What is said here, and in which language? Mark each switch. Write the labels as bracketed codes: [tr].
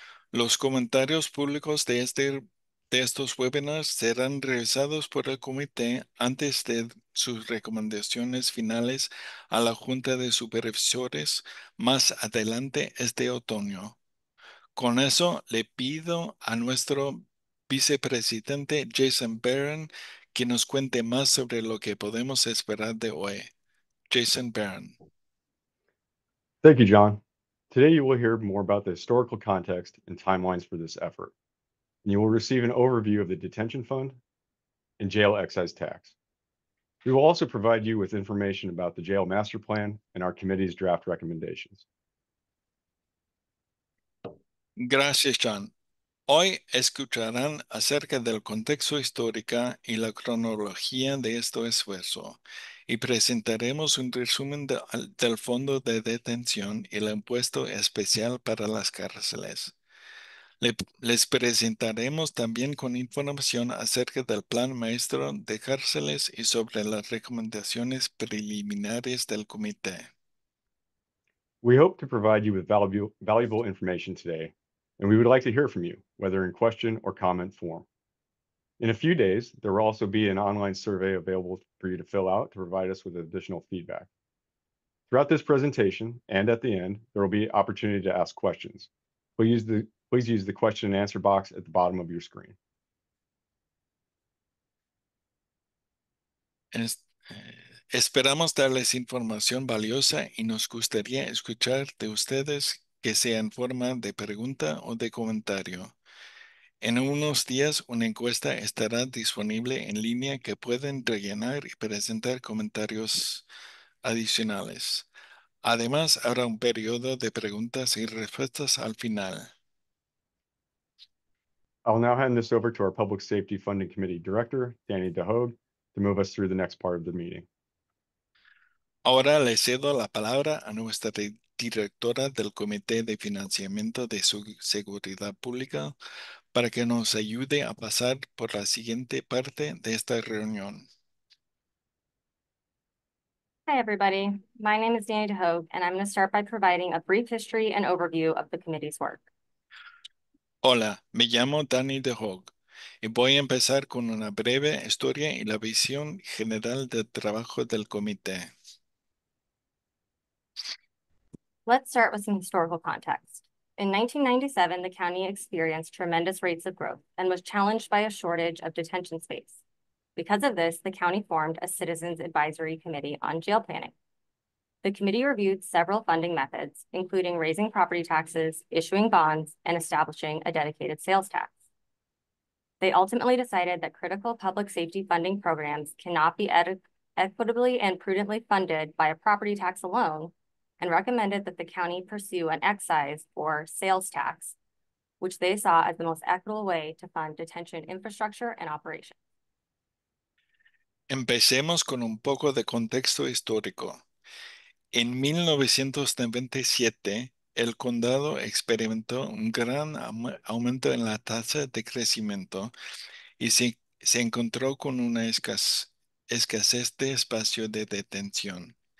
[es] Los comentarios públicos de estos webinars serán revisados por el comité antes de sus recomendaciones finales a la Junta de Supervisores más adelante este otoño. Con eso le pido a nuestro vicepresidente Jason Barron que nos cuente más sobre lo que podemos esperar de hoy. Jason Barron. [en] Thank you, John. Today you will hear more about the historical context and timelines for this effort, and you will receive an overview of the detention fund and jail excise tax. We will also provide you with information about the jail master plan and our committee's draft recommendations. [es] Gracias, John. Hoy escucharán acerca del contexto histórico y la cronología de este esfuerzo y presentaremos un resumen del Fondo de Detención y el impuesto especial para las cárceles. Les presentaremos también con información acerca del Plan Maestro de Cárceles y sobre las recomendaciones preliminares del comité. [en] We hope to provide you with valuable information today, and we would like to hear from you, whether in question or comment form. In a few days, there will also be an online survey available for you to fill out to provide us with additional feedback. Throughout this presentation and at the end, there will be opportunity to ask questions. Please use the question and answer box at the bottom of your screen. [es] Esperamos darles información valiosa y nos gustaría escuchar de ustedes, que sea en forma de pregunta o de comentario. En unos días una encuesta estará disponible en línea que pueden rellenar y presentar comentarios adicionales. Además, habrá un periodo de preguntas y respuestas al final. [en] I'll now hand this over to our Public Safety Funding Committee Director, Danny DeHogue, to move us through the next part of the meeting. [es] Ahora le cedo la palabra a nuestra directora del Comité de Financiamiento de Seguridad Pública para que nos ayude a pasar por la siguiente parte de esta reunión. [en] Hi, everybody. My name is Danny DeHogue, and I'm going to start by providing a brief history and overview of the committee's work. [es] Hola, me llamo Danny DeHogue y voy a empezar con una breve historia y la visión general del trabajo del comité. [en] Let's start with some historical context. In 1997, the county experienced tremendous rates of growth and was challenged by a shortage of detention space. Because of this, the county formed a Citizens Advisory Committee on Jail Planning. The committee reviewed several funding methods, including raising property taxes, issuing bonds, and establishing a dedicated sales tax. They ultimately decided that critical public safety funding programs cannot be equitably and prudently funded by a property tax alone, and recommended that the county pursue an excise or sales tax, which they saw as the most equitable way to fund detention infrastructure and operations. [es] Empecemos con un poco de contexto histórico. En 1997, el condado experimentó un gran aumento en la tasa de crecimiento y se encontró con una escasez de espacio de detención.